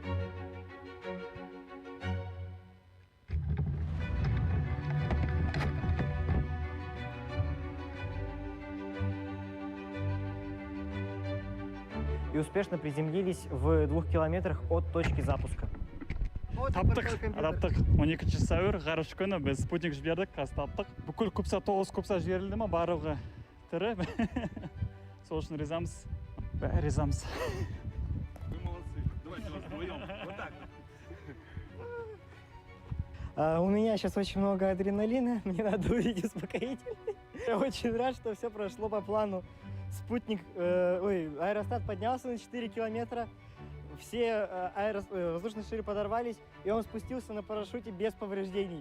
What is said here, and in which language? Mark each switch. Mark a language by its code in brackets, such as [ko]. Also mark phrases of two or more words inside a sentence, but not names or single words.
[ru] И успешно приземлились в 2 километрах от точки запуска. [kk] Таптық 12 сәуір ғарыш күні біз спутник жібердік, қазір таптық. Бүкіл купса 9 купса жіберілді ма, барлығы тірі. Сол үшін ризамыз. Бәрі ризамыз. [ru] Вы молодцы. Давайте вас вдвоем. Вот так. У меня сейчас очень много адреналина, мне надо увидеть успокоительный. Я очень рад, что все прошло по плану. Аэростат поднялся на 4 километра, все воздушные шары подорвались, и он спустился на парашюте без повреждений.